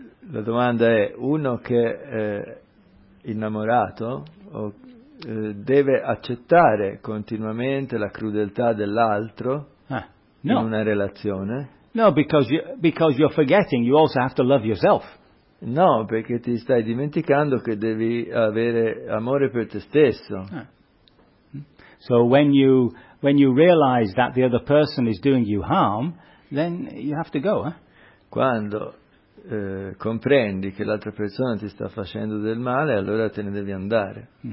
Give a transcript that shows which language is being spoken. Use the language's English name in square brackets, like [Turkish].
[Italian] La domanda è: uno che è innamorato o deve accettare continuamente la crudeltà dell'altro in una relazione? [English] No, because you're forgetting, you also have to love yourself. [Italian] No, perché ti stai dimenticando che devi avere amore per te stesso. [English] So when you realize that the other person is doing you harm, then you have to go, eh? [Italian] Quando comprendi che l'altra persona ti sta facendo del male, allora te ne devi andare.